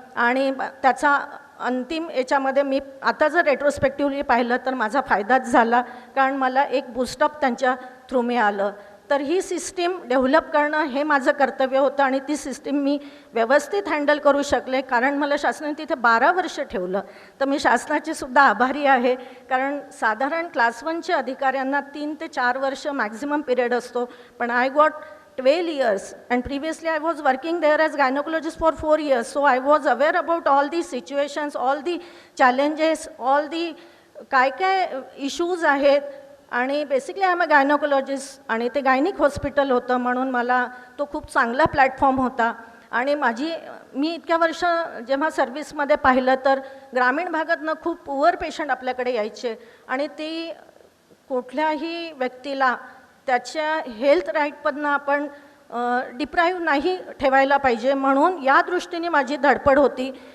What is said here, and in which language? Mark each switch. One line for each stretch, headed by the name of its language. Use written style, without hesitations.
Marathi: आणि त्याचा अंतिम याच्यामध्ये मी आता जर रेट्रोस्पेक्टिव्हली पाहिलं तर माझा फायदाच झाला, कारण मला एक बूस्टअप त्यांच्या थ्रू मिळालं. तर ही सिस्टीम डेव्हलप करणं हे माझं कर्तव्य होतं, आणि ती सिस्टीम मी व्यवस्थित हँडल करू शकले, कारण मला शासनाने तिथे 12 वर्ष ठेवलं. तर मी शासनाची सुद्धा आभारी आहे, कारण साधारण क्लास 1च्या अधिकाऱ्यांना 3 ते 4 वर्ष मॅक्झिमम पिरियड असतो, पण
English: I got 12 years, and previously I was working there as gynecologist for 4 years, so I was aware about all the situations, all the challenges, all the
Marathi: काय इश्यूज आहेत. आणि basically
English: I am a gynecologist,
Marathi: आणि ते gynaec hospital होतं, म्हणून मला तो खूप चांगला प्लॅटफॉर्म होता. आणि मी इतक्या वर्ष जेव्हा सर्व्हिसमध्ये पाहिलं, तर ग्रामीण भागातनं खूप पुअर पेशंट आपल्याकडे यायचे, आणि ती कुठल्याही व्यक्तीला त्याच्या हेल्थ राईटमधनं आपण डिप्राईव्ह नाही ठेवायला पाहिजे, म्हणून या दृष्टीने माझी धडपड होती.